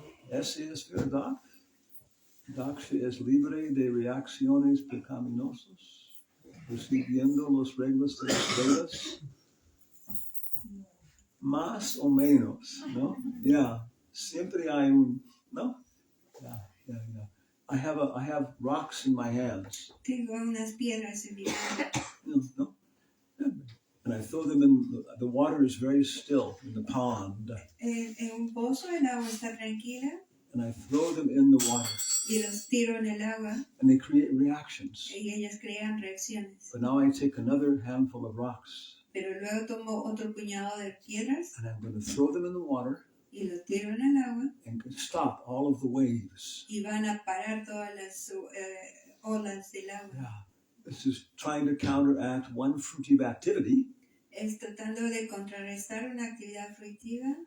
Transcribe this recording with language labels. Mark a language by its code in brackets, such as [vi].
[es] ¿Ese es verdad? Daksha es libre de reacciones pecaminosas, siguiendo las reglas de los Vedas. Más o menos, ¿no? Yeah, siempre hay un, ¿no? Yeah. [en] I have rocks in my hands, [es] Tengo unas piedras en mi mano. no? [en] And I throw them in, the water is very still in the pond, [es] En un pozo el agua está tranquila [en] and I throw them in the water, [es] y los tiro en el agua [en] and they create reactions. [es] y ellas crean reacciones. [en] But now I take another handful of rocks, [es] Pero luego tomo otro puñado de piedras [en] and I'm going to throw them in the water [es] y los tiro en el agua [en] and stop all of the waves. [es] y van a parar todas las olas del agua. [en] Yeah, this is trying to counteract one fruitive activity [es] Es tratando de contrarrestar una actividad fruitiva